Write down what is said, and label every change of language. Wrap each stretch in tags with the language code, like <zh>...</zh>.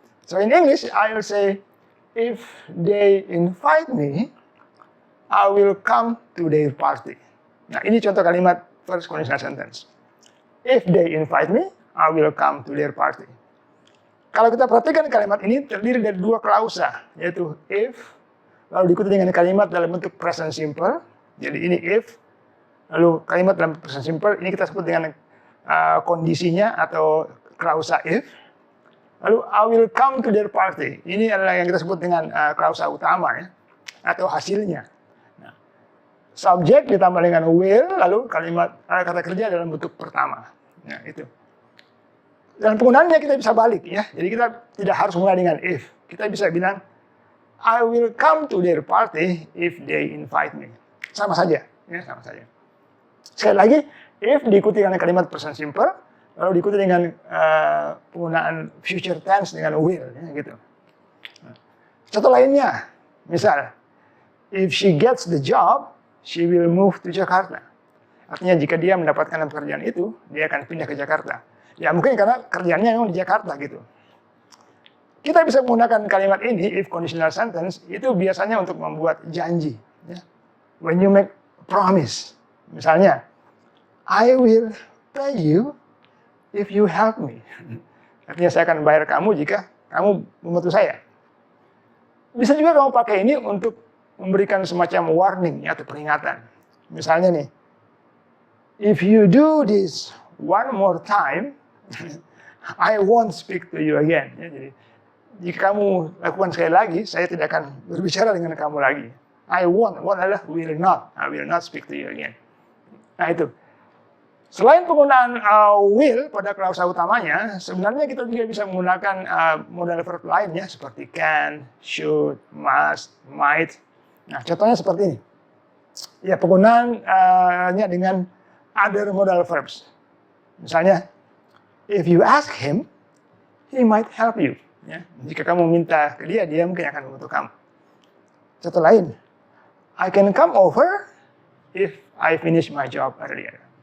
<en>So in English, I will say, if they invite me, I will come to their party.</en> <id>Nah, ini contoh kalimat first conditional sentence.</id> <en>If they invite me, I will come to their party.</en> <id>Kalau kita perhatikan kalimat ini terdiri dari dua klausa, yaitu if, lalu diikuti dengan kalimat dalam bentuk present simple. Jadi ini if, lalu kalimat dalam present simple, ini kita sebut dengan kondisinya atau klausa if.</id> <en>Lalu I will come to their party.</en> <id>Ini adalah yang kita sebut dengan klausa utama ya, atau hasilnya. Nah, subjek ditambah dengan will, lalu kalimat kata kerja dalam bentuk pertama. Nah, itu. Dan penggunaannya kita bisa balik ya. Jadi kita tidak harus mulai dengan if. Kita bisa bilang</id> <en>I will come to their party if they invite me.</en> <id>Sama saja, ya, sama saja. Sekali lagi, if diikuti dengan kalimat present simple, lalu diikuti dengan penggunaan future tense dengan will, ya, gitu. Contoh lainnya, misal,</id> <en>if she gets the job, she will move to Jakarta.</en> <id>Artinya jika dia mendapatkan pekerjaan itu, dia akan pindah ke Jakarta. Ya mungkin karena kerjaannya memang di Jakarta gitu. Kita bisa menggunakan kalimat ini, if conditional sentence, itu biasanya untuk membuat janji. Ya.</id> <en>When you make promise,</en> <id>misalnya,</id> <en>I will pay you if you help me.</en> <id>Artinya saya akan bayar kamu jika kamu membantu saya. Bisa juga kamu pakai ini untuk memberikan semacam warning atau peringatan. Misalnya nih,</id> <en>if you do this one more time, I won't speak to you again.</en> <id>Ya, jadi, jika kamu lakukan sekali lagi, saya tidak akan berbicara dengan kamu lagi.</id> <en>I won't adalah will not. I will not speak to you again.</en> <id>Nah itu. Selain penggunaan will pada klausa utamanya, sebenarnya kita juga bisa menggunakan modal verb lainnya seperti can, should, must, might. Nah, contohnya seperti ini. Ya, penggunaannya dengan other modal verbs. Misalnya,</id> <en>if you ask him, he might help you.</en> <id>Ya, jika kamu minta ke dia, dia mungkin akan membantu kamu. Contoh lain,</id> <en>I can come over if I finish my job earlier.</en>